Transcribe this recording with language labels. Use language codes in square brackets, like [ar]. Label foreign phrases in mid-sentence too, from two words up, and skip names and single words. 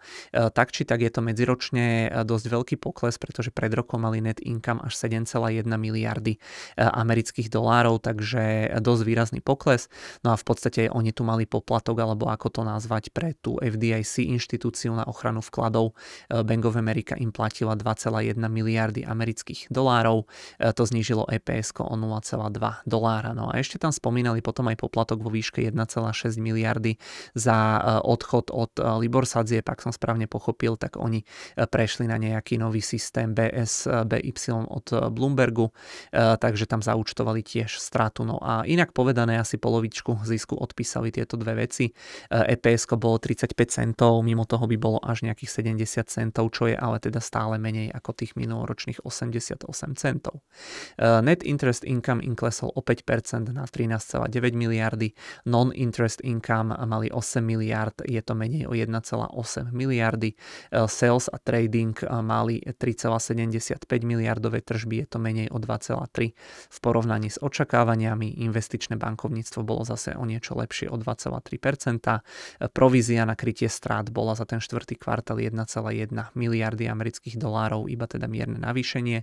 [sk] Tak či tak je to medziročne dosť veľký pokles, pretože pred rokom mali [en] net income [sk] až 7,1 miliardy amerických dolárov, takže dosť výrazný pokles. No a v podstate oni tu mali poplatok, alebo ako to nazvať, pre tú FDIC inštitúciu na ochranu vkladov. Bank of America im platila 2,1 miliardy amerických dolárov. To znížilo EPS o 0,2 dolára. No a ešte tam spomínali potom aj poplatok vo výške 1,6 miliardy za odchod od Libor sadzieb, ak som správne pochopil, tak oni prešli na nejaký nový systém BY od Bloombergu, takže tam zaúčtovali tiež stratu. No a inak povedané, asi polovičku zisku odpísali tieto dve veci. EPS bolo 35 centov, mimo toho by bolo až nejakých 70 centov, čo je ale teda stále menej ako tých minuloročných 88 centov. [en] Net interest income [sk] im klesol o 5% na 13,9 miliardy, [en] non-interest income [sk] mali 8 miliard, je to menej o 1,8 miliardy, sales a trading mali 3,75 miliardové tržby, je to menej o 2,3 v porovnaní s očakávaniami, investičné bankovníctvo bolo zase o niečo lepšie o 2,3%, provízia na krytie strát bola za ten štvrtý kvartál 1,1 miliardy amerických dolárov, iba teda mierne navýšenie.